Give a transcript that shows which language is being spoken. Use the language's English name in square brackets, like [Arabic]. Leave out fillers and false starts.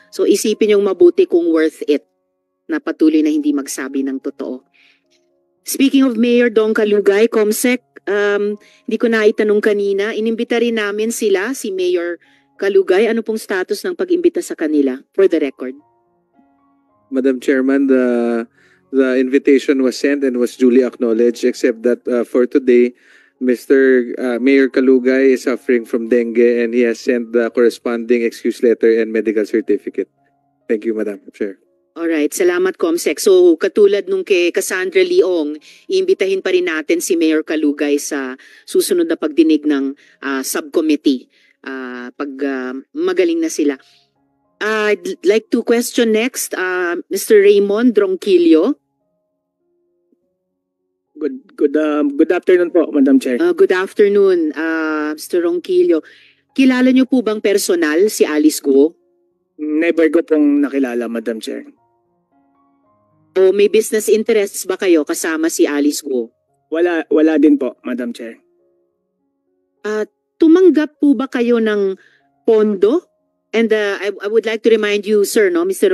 [Filipino] So isipin yung mabuti kung worth it na patuloy na hindi magsabi ng totoo. [English] Speaking of [Filipino] Mayor Dong Kalugay, Comsec, hindi ko na itanong kanina, inimbita rin namin sila, si Mayor Kalugay. Ano pong status ng pag-imbita sa kanila? [English] For the record. Madam Chairman, the invitation was sent and was duly acknowledged, except that for today, Mr. Mayor Kalugay is suffering from dengue and he has sent the corresponding excuse letter and medical certificate. Thank you, Madam Chair. [Filipino] Alright, salamat Comsec. So katulad nung kay Cassandra Leong, iimbitahin pa rin natin si Mayor Kalugay sa susunod na pagdinig ng subcommittee pag magaling na sila. [English] I'd like to question next Mr. Raymond Dronquillo. Good afternoon po, Madam Chair. Good afternoon, Mr. Ronquillo. [Filipino] Kilala niyo po bang personal si Alice Go? Never ko pong nakilala, Madam Chair. O may business interests ba kayo kasama si Alice Go? Wala din po, Madam Chair. Tumanggap po ba kayo ng pondo? [English] And I would like to remind you, sir, no, Mr.